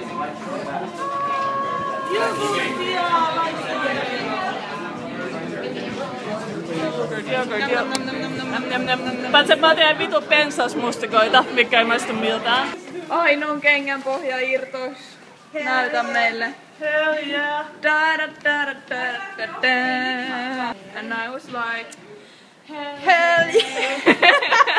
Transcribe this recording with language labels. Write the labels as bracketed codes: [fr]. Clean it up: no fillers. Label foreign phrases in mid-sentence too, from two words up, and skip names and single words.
[fi] Paitsi mä teen vitu pensasmustikoita, mikä ei maistu miltään. Ainoan kengän pohja irtos. Näytä meille. [en] Hell yeah! Da, da, da, da, da, da, da. And I was like, hell yeah!